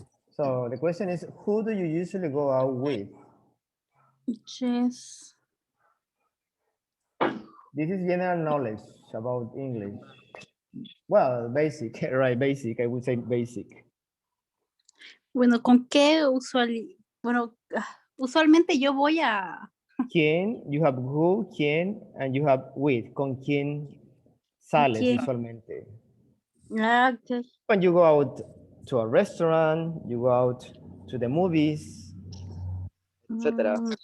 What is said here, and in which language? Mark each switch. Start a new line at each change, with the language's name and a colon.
English: So the question is, who do you usually go out with? Yes. This is general knowledge about English. Well, basic, right? Basic, I would say basic.
Spanish: Bueno, ¿con qué bueno, usualmente yo voy a... ¿Quién?
English: You have who, quién, and you have with.
Spanish: ¿Con quién sales ¿Quién? usualmente?
English: Ah, okay. When you go out to a restaurant, you go out to the movies, etc.